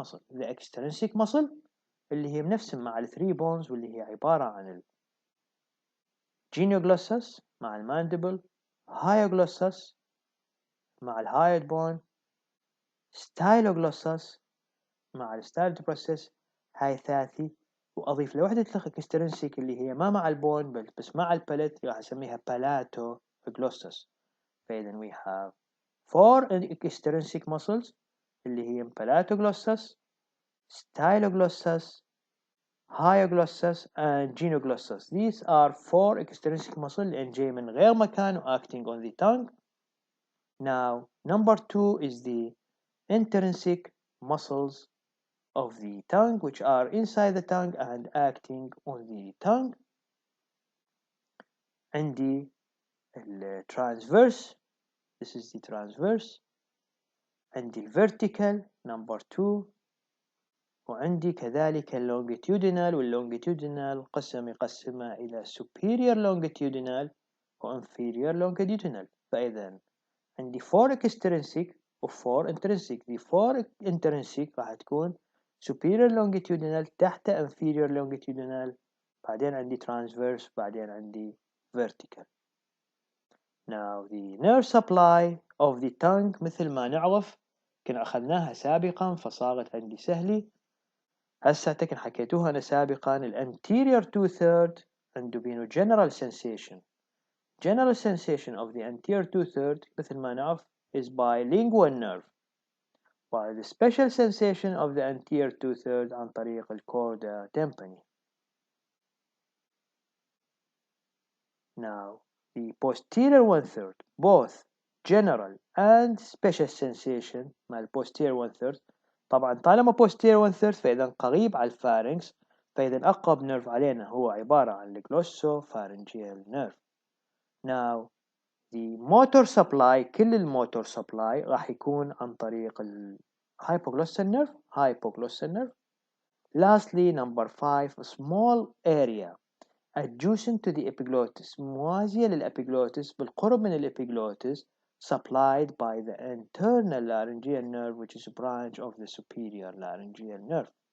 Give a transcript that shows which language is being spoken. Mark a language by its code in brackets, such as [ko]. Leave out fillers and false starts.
[ar] The extrinsic muscle اللي هي بنفسهم مع ال 3 bones واللي هي عبارة عن ال genioglossus مع المانديبل، hyoglossus مع الهايد بون، styloglossus مع الstylodepressor. هاي ثلاثي، وأضيف لوحدة extrinsic اللي هي ما مع البون بس مع البالت راح أسميها palatoglossus. [en] فإذا we have 4 extrinsic muscles [ar] اللي هي [en] palatoglossus, styloglossus, hyoglossus and genioglossus. These are 4 extrinsic muscles and [ar] جاي من غير مكان [en] acting on the tongue. Now number 2 is the intrinsic muscles of the tongue, which are inside the tongue and acting on the tongue. عندي transverse, this is the transverse. [ar] عندي vertical number 2. وعندي كذلك longitudinal، والlongitudinal يقسمها إلى superior longitudinal و inferior longitudinal. فإذا عندي 4 extrinsic و 4 intrinsic. the 4 intrinsic راح تكون superior longitudinal تحت inferior longitudinal، بعدين عندي transverse، بعدين عندي vertical. [en] Now the nerve supply of the tongue [ar] مثل ما نعرف كنا أخذناها سابقا فصارت عندي سهلة. هسه كن حكيتوها أنا سابقا. الانتيريور 2/3 عنده بينه general sensation [en] general sensation of the anterior two-third [ar] مثل ما نعرف [en] is bilingual nerve, while the special sensation of the anterior two-third عن طريق الchorda tympani. Now, the posterior one-third, both general and special sensation مع posterior one-third. [ar] طبعا طالما posterior one-third فإذا قريب على الفارنكس، فإذا أقرب نيرف علينا هو عبارة عن الجلوسوفارنجيال نيرف. [en] Now, the motor supply كل الموتور supply [ar] راح يكون عن طريق [en] hypoglossal nerve. Lastly, number 5, a small area adjacent to the epiglottis [ar] موازية للابيجلوتس بالقرب من الابيجلوتس [en] supplied by the internal laryngeal nerve, which is a branch of the superior laryngeal nerve.